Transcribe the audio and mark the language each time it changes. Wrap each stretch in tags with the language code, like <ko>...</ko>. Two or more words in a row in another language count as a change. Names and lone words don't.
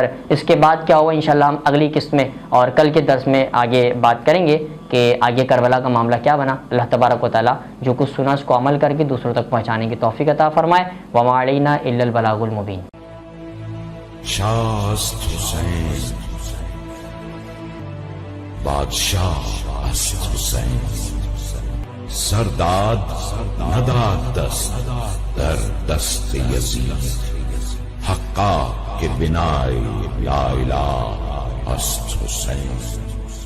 <ur>اس کے بعد کیا ہوا انشاءاللہ ہم اگلی قسط میں اور کل کے درس میں آگے بات کریں گے کہ آگے کربلا کا معاملہ کیا بنا۔ اللہ تبارک و تعالیٰ جو کچھ سنا اس کو عمل کر کے دوسروں تک پہنچانے کی توفیق عطا فرمائے۔</ur> <ar>وما علینا الا البلاغ المبین۔</ar> <fa>شاست حسین بادشاہ است حسین، سرداد نداد دست در دست یزید، حقا کہ بنائے</fa> <ar>لا الہ</ar> <fa>است حسین۔</fa>